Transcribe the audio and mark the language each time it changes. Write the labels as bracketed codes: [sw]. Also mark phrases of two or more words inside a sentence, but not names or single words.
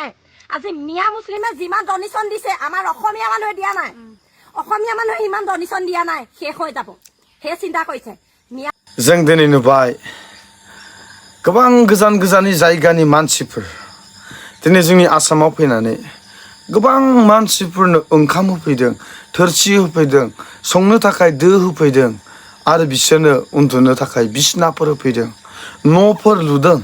[as] আজি মিয়া মুছলিমে যিমান ডনেশ্যন দিছে আমাৰ অসমীয়া মানুহে দিয়া নাই। অসমীয়া মানুহে ইমান ডনেশ্যন দিয়া নাই, শেষ হৈ যাব। সেই চিন্তা কৰিছে মিয়া। [brx] जों दिनै नुबाय गोबां गोजान गोजाननि जायगानि मानसिफोर दिनै जोंनि आसामाव फैनानै गोबां मानसिफोरनो ओंखाम होफैदों, थोरसि होफैदों, संनो थाखाय दो होफैदों, आरो बिसोरनो उन्दुनो थाखाय बिसनाफोर होफैदों, न'फोर लुदों।